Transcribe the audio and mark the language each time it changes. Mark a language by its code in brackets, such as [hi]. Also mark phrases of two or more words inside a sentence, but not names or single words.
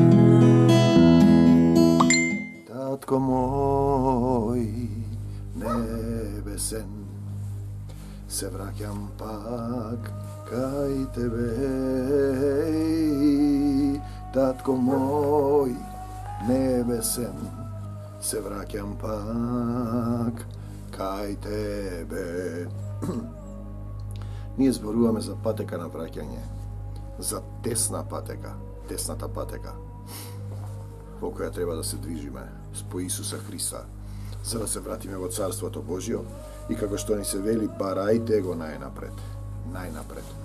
[mk] Татко мој небесен, се враќам пак кај тебе. Татко мој небесен, се враќам пак кај тебе. Ние зборуваме за патека на враќање, за тесна патека, тесната патека, по која треба да се движиме по Исуса Христа, за да се вратиме во Царството Божјо и како што ни се вели, барајте го најнапред, најнапред.